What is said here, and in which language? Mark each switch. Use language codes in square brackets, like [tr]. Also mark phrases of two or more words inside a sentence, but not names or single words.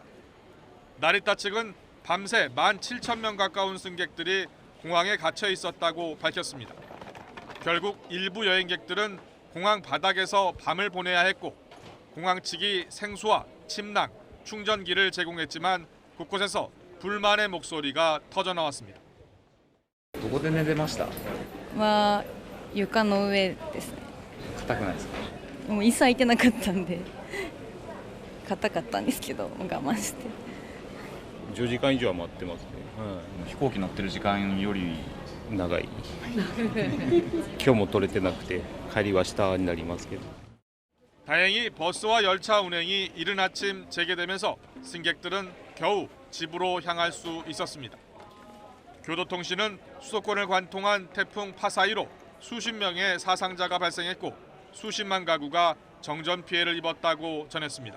[ko] 나리타 측은 밤새 17,000명 가까운 승객들이 공항에 갇혀 있었다고 밝혔습니다. 결국 일부 여행객들은 공항 바닥에서 밤을 보내야 했고 공항 측이 생수와 침낭, 충전기를 제공했지만 곳곳에서 불만의 목소리가 터져나왔습니다. [ja] どこで寝てました？は床の上ですね。硬くないですか？もう椅子空いてなかったんで硬かったんですけど我慢して。 10時間以上は待ってますね。飛行機乗ってる時間より長い。今日も取れてなくて帰りは明日になりますけど。 [ko] 다행히 버스와 열차 운행이 이른 아침 재개되면서 승객들은 겨우 집으로 향할 수 있었습니다. 교도통신은 수도권을 관통한 태풍 파사이로 수십 명의 사상자가 발생했고 수십만 가구가 정전 피해를 입었다고 전했습니다.